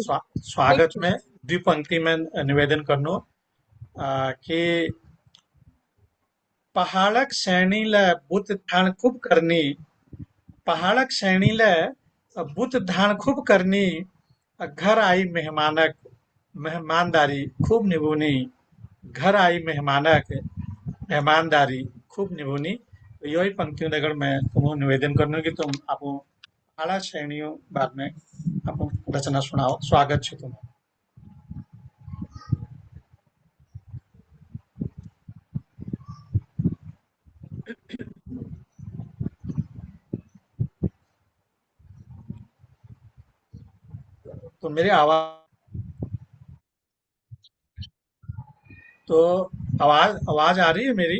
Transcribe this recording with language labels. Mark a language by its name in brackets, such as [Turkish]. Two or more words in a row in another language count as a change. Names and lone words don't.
[Hindi] ठीक। ठीक स्वागत ठीक। [Garhwali] में द्विपंक्ति में निवेदन करनो, कि पहाड़क श्रेणी ल बुत ठान खूब करनी, पहाड़क श्रेणी ल बुत ठान खूब करनी, घर आई मेहमानक मेहमानदारी खूब निभुनी, घर आई मेहमानक मेहमानदारी खूब निभुनी। [Hindi] तो यही पंक्तियों अगर मैं तुम्हें निवेदन करना कि तुम आप पहाड़ा श्रेणियों बाद में आप रचना सुनाओ, स्वागत है तुम्हें। तो मेरी आवाज, तो आवाज आवाज आ रही है मेरी?